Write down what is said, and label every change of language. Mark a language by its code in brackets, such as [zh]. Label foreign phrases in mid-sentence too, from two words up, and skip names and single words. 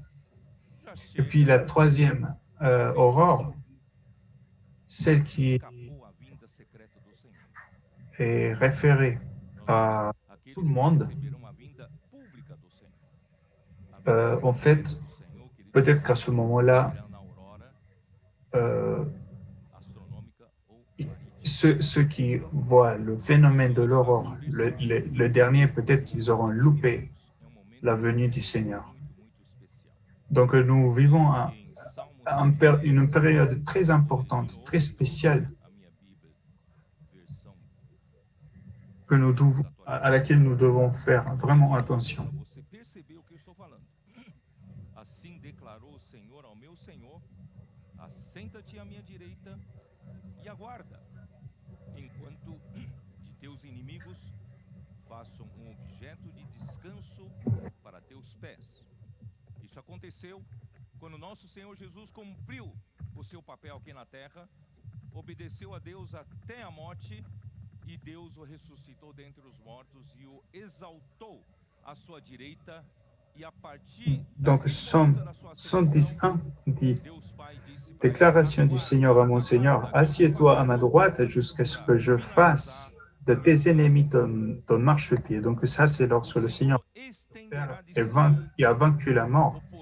[fr] Et puis la troisième aurore, celle qui est référée à tout le monde, en fait, peut-être qu'à ce moment-là, ceux qui voient le phénomène de l'aurore, le dernier, peut-être qu'ils auront loupé la venue du Seigneur. Donc nous vivons une période très importante, très spéciale, à laquelle nous devons faire vraiment attention. [pt] Assenta-te à minha direita e aguarda, enquanto de teus inimigos façam objeto de descanso para teus pés. Isso aconteceu quando nosso Senhor Jesus cumpriu o seu papel aqui na terra, obedeceu a Deus até a morte, e Deus o ressuscitou dentre os mortos e o exaltou à sua direita. [fr] Donc, Somme 111 dit, déclaration du Seigneur à mon Seigneur, assieds-toi à ma droite jusqu'à ce que je fasse de tes ennemis ton marchepied. Donc ça, c'est lorsque le Seigneur a vaincu la mort.